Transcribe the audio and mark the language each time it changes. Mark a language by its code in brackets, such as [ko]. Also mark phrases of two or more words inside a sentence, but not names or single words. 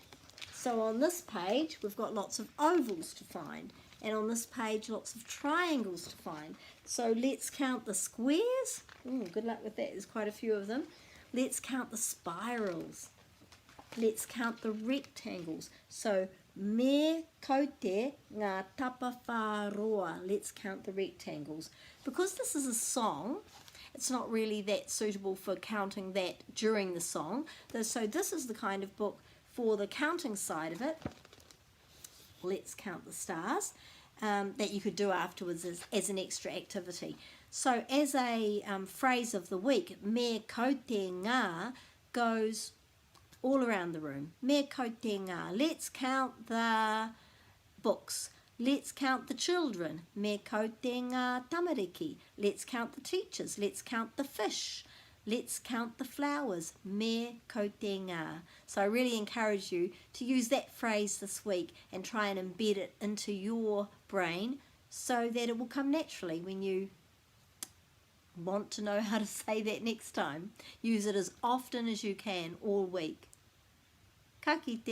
[en] So on this page, we've got lots of ovals to find. And on this page, lots of triangles to find. So let's count the squares. Good luck with that. There's quite a few of them. Let's count the spirals. Let's count the rectangles. [mi] So me kaute ngā tapawhāroa. [en] Let's count the rectangles. Because this is a song, it's not really that suitable for counting that during the song. So this is the kind of book for the counting side of it. Let's count the stars, that you could do afterwards as an extra activity. So as a phrase of the week, [mi] me kaute ngā [en] goes all around the room. [mi] Me kaute ngā. [en] Let's count the books. Let's count the children. [mi] Me kaute ngā tamariki. [en] Let's count the teachers. Let's count the fish. Let's count the flowers, [mi] me kaute ngā. [en] So I really encourage you to use that phrase this week and try and embed it into your brain so that it will come naturally when you want to know how to say that next time. Use it as often as you can all week. [mi] Ka kite.